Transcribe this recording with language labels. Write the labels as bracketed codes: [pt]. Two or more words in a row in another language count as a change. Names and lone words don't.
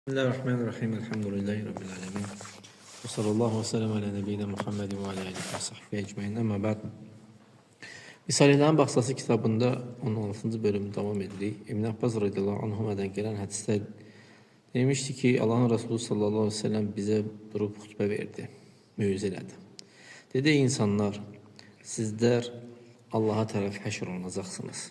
[ar] بسم الله الرحمن الرحيم. الحمد لله رب العالمين. وصلى الله وسلم على نبينا محمد وعلى آله وصحبه أجمعين. أما بعد. [az] Risale-i Baxsası kitabında 16-cı bölümü davam edirik. İbn Abbas [ar] رضي الله عنهما [az] gələn hədisdə demişdi ki, Allahın Resulü [ar] صلى الله عليه وسلم [az] bizə durub xutbə verdi, mövizə elədi. Dedi, insanlar, sizlər Allaha tərəf həşr olunacaqsınız.